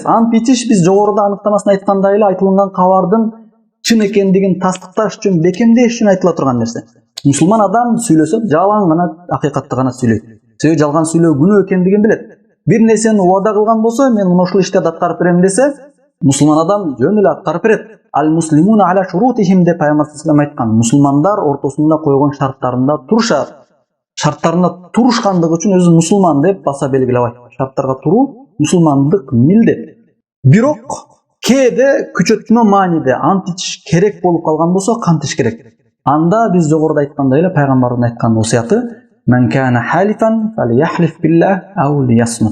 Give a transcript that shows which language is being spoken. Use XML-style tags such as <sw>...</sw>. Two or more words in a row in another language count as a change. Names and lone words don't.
<ky>Ант ичиш биз жогоруда аныктамасын айткандай эле айтылган кабардын чын экендигин тастыкташ үчүн, бекемдеш үчүн айтыла турган нерсе. Мусулман адам сүйлөсө жалаң гана акыйкатты гана сүйлөйт. Себеби жалган сүйлөө күнөө экендигин билет. Бир нерсени убада кылган болсо, мен мына ушул ишти аткарып берем десе, мусулман адам жөн эле аткарып берет.</ky> <ar>المسلمون على شروطهم</ar> <ky>деп Пайгамбар</ky> <ar>صلى الله عليه وسلم</ar> <ky>айткан. Мусулмандар ортосунда койгон шарттарында турушат. шарттарына турушкандыгы үчүн өзү мусулман деп баса белгилеп айтты. Шарттарга туруу мусулмандык милдет. Бирок кээде күчөтмө мааниде ант ичиш керек болуп калган болсо кантиш керек. Анда биз жогоруда айткандай эле пайгамбардын айткан осуяты</ky> <ar>"من كان حالفا فليحلف بالله أو ليصمت".</ar>